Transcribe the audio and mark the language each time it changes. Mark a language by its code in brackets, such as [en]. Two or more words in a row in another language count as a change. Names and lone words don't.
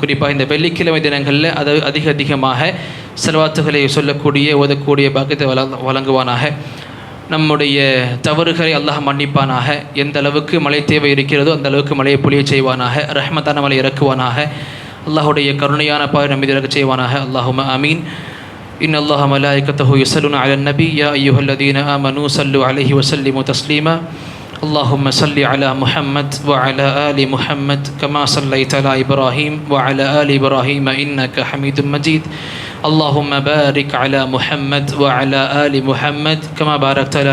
[ta] குறிப்பாக இந்த வெள்ளிக்கிழமை தினங்களில் அதிகமாக ஸலவாத்துகளை சொல்லக்கூடிய ஓதக்கூடிய பாக்கியத்தை வழங்குவானாக. நம்முடைய தவறுகளை அல்லாஹ் மன்னிப்பானாக. எந்த அளவுக்கு மழை தேவை இருக்கிறதோ அந்த அளவுக்கு மழையை பொழிய செய்வானாக. ரஹ்மத்தான மழை இறக்குவானாக. அல்லாஹுடைய கருணையான பாவை நம் மீது இறக்க செய்வானாக. [ar] اللهم آمين. إن الله ملائكته يصلون على النبي يا أيها الذين آمنوا صلوا عليه وسلموا تسليما اللهم صل على محمد وعلى آل محمد كما صليت على إبراهيم وعلى آل إبراهيم إنك حميد مجيد اللهم بارك على محمد وعلى آل محمد كما باركت على